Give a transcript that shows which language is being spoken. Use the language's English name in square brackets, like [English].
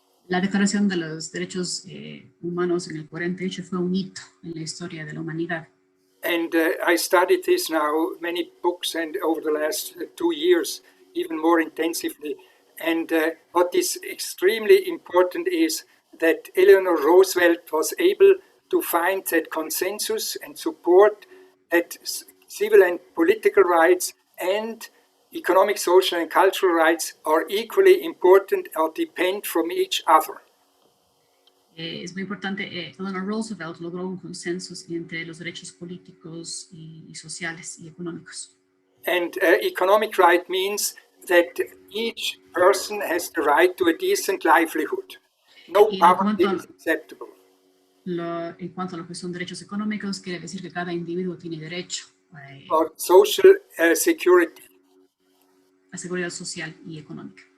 [Spanish] La Declaración de los Derechos Humanos en el 48 fue un hito en la historia de la humanidad. [English] And I studied this now, many books, and over the last 2 years, even more intensively. And what is extremely important is that Eleanor Roosevelt was able to find that consensus and support that civil and political rights and economic, social, and cultural rights are equally important or depend from each other. [Spanish] Es muy importante, Eleanor Roosevelt logró un consenso entre los derechos políticos y sociales y económicos. [English] And economic right means that each person has the right to a decent livelihood. No poverty is acceptable. [Spanish] En cuanto a lo que son derechos económicos, quiere decir que cada individuo tiene derecho [English] or social security. [Spanish] A seguridad social y económica.